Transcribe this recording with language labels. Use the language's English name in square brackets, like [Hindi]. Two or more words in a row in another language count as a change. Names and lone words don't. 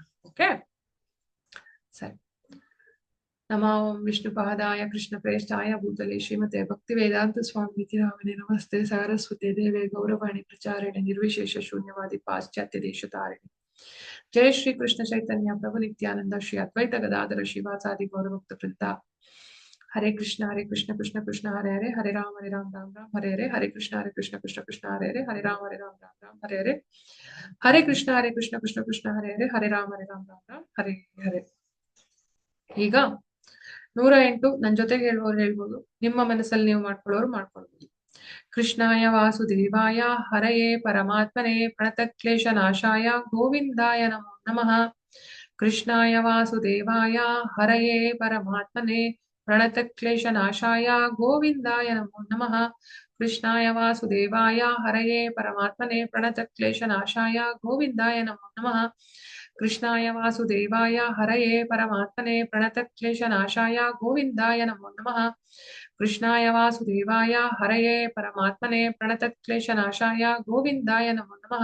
[Kannada] ಓಕೆ, ಸರಿ. [Sanskrit] ನಮೋ ವಿಷ್ಣು ಪಾದಾಯ ಕೃಷ್ಣ ಪ್ರೇಷ್ಠಾಯ ಭೂತಲೆ ಶ್ರೀಮತೆ ಭಕ್ತಿ ವೇದಾಂತ ಸ್ವಾಮಿ ನಾಮಿನೇ ನಮಸ್ತೆ ಸಾರಸ್ವತಿ ದೇವೇ ಗೌರವಾಣಿ ಪ್ರಚಾರಿಣೆ ನಿರ್ವಿಶೇಷ ಶೂನ್ಯವಾದಿ ಪಾಶ್ಚಾತ್ಯ ದೇಶ ತಾರಿಣಿ. ಜಯ ಶ್ರೀ ಕೃಷ್ಣ ಚೈತನ್ಯ ಪ್ರಭು ನಿತ್ಯಾನಂದ ಶ್ರೀ ಅದ್ವೈತ ಗದಾಧರ ಶಿವಾಸಾದಿ ಗೌರಭಕ್ತ ವೃಂದ. ಹರೇ ಕೃಷ್ಣ ಕೃಷ್ಣ ಕೃಷ್ಣ ಹರೇ ಹರೇ, ಹರೇ ರಾಮ ರಾಮ ರಾಮ ಹರೇ ಹರೇ, ಹರೇ ಕೃಷ್ಣ ಕೃಷ್ಣ ಕೃಷ್ಣ ಹರೇ ಹರೇ, ಹರೇ ರಾಮ ರಾಮ ಹರೇ ಹರೇ, ಹರೇ ಕೃಷ್ಣ ಕೃಷ್ಣ ಹರೇ ಹರೇ, ಹರೇ ರಾಮ ರಾಮ ಹರೇ ಹರೇ. [Kannada] ಈಗ 108 ನನ್ ಜೊತೆಗೆ ಹೇಳುವವರು ಹೇಳ್ಬೋದು, ನಿಮ್ಮ ಮನಸ್ಸಲ್ಲಿ ನೀವು ಮಾಡ್ಕೊಳ್ಳೋರು ಮಾಡ್ಕೊಳ್ಬೋದು. [Sanskrit] ಕೃಷ್ಣಾಯ ವಾಸುದೇವಾಯ ಹರಯೇ ಪರಮಾತ್ಮನೇ ಪ್ರಣತ ಕ್ಲೇಶ ನಾಶಾಯ ಗೋವಿಂದಾಯ ನಮೋ ನಮಃ. ಕೃಷ್ಣಾಯ ವಾಸುದೇವಾಯ ಹರಯೇ ಪರಮಾತ್ಮನೇ ಪ್ರಣತ ಕ್ಲೇಶ ನಾಶಾಯ ಗೋವಿಂದಾಯ ನಮೋ ನಮಃ. कृष्णाय वासुदेवाय हरये परमात्मने प्रणतक्लेशनाशाय गोविन्दाय नमो नमः। कृष्णाय वासुदेवाय हरये परमात्मने प्रणतक्लेशनाशाय गोविन्दाय नमो नमः। कृष्णाय वासुदेवाय हरये परमात्मने प्रणतक्लेशनाशाय गोविन्दाय नमो नमः।